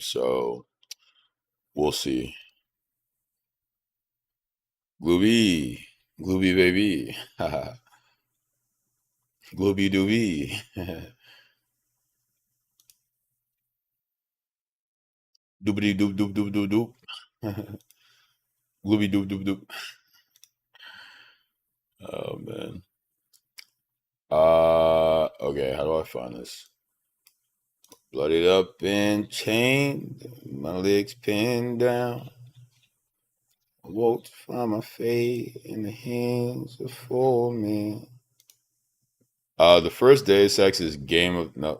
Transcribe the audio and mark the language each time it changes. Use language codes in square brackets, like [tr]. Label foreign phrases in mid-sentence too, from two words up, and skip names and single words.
[en] So we'll see. Glooby, Glooby baby. Glooby dooby. Doobity doop doop doop doop doop. Glooby doop doop doop. Oh man. Okay, how do I find this? Blooded up and chained, my legs pinned down. I woke to find my fate in the hands of four men. The first Day of Sex is game of no.